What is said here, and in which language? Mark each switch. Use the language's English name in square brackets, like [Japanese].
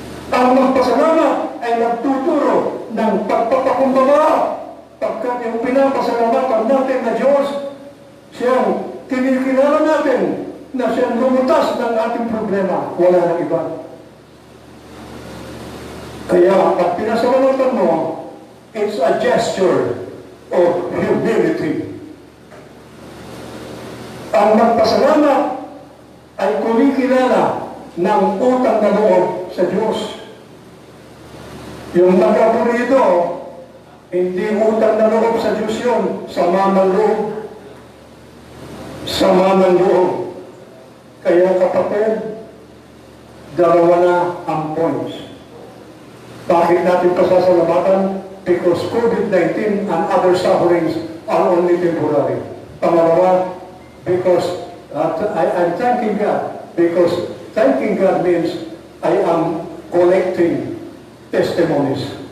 [Filipino] Ang magpasalamat ay nagtuturo ng pagpapakumbaba. Pagkat yung pinapasalamatan natin na Diyos, siyang kinikilala natin na siyang lumutas ng ating problema. Wala nang iba. Kaya pag pinasalamatan mo, [English] it's a gesture of humility. [Filipino] Ang magpasalamat ay kumikilala ng utang na loob sa Diyos. Yung mag-aburito, hindi utang na loob sa Diyos yun, sama ng loob. Sama ng loob. Kaya kapatid, dalawa na ang points. Bakit natin pasasalamatan? [English] Because COVID-19 and other sufferings are only temporary. [Filipino] Pangalawa, [English] because I'm thanking God. Because thanking God means I am collecting testimonies.